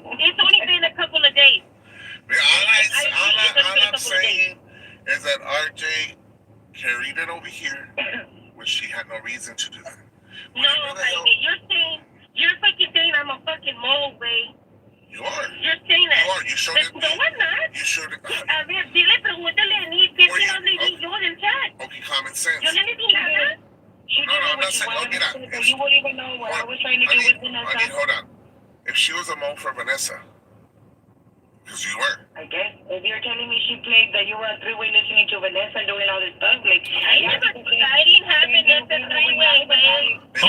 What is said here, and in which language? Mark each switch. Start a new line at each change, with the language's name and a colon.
English: It's only been a couple of days. All I'm saying is that RJ carried it over here, which she had no reason to do that. No, Jaime, you're fucking saying I'm a fucking mole, babe. You are. You're saying that. You are. You showed it. No, I'm not. You showed it.
Spanish: A ver, dile, pregúntale a mí, ¿qué no le di yo del chat?
English: Okay, common sense.
Spanish: Yo no le di nada.
English: No, I'm not saying. You wouldn't even know what I was trying to do with Vanessa. Hold on. If she was a mole for Vanessa, because you were. I guess. If you're telling me she played that you were a three-way listening to Vanessa and doing all this stuff, like... I didn't have Vanessa three-way, babe.